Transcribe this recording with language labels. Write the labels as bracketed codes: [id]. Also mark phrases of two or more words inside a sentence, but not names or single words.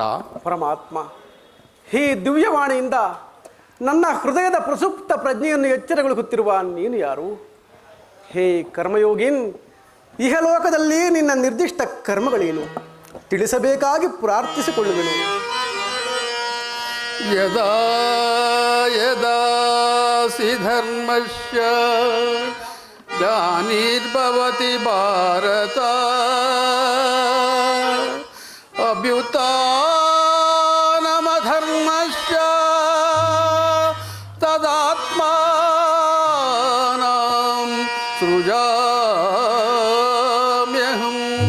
[kn] ಪರಮಾತ್ಮ, ಈ ದಿವ್ಯವಾಣಿಯಿಂದ ನನ್ನ ಹೃದಯದ ಪ್ರಸುಪ್ತ ಪ್ರಜ್ಞೆಯನ್ನು ಎಚ್ಚರಗೊಳಿಸುತ್ತಿರುವ ನೀನು ಯಾರು? ಹೇ ಕರ್ಮಯೋಗಿನ್, ಇಹಲೋಕದಲ್ಲಿ ನಿನ್ನ ನಿರ್ದಿಷ್ಟ ಕರ್ಮಗಳೇನು? ತಿಳಿಸಬೇಕಾಗಿ ಪ್ರಾರ್ಥಿಸಿಕೊಳ್ಳುವೆನು. [sa] ಯದಾ ಯದಾ ಸಿ ಧರ್ಮಸ್ಯ ಗ್ಲಾನಿರ್ಭವತಿ ಭಾರತ ಅಭ್ಯುತ್ಥಾನಮಧರ್ಮಸ್ಯ ತದಾತ್ಮಾನಂ ಸೃಜಾಮ್ಯಹಂ.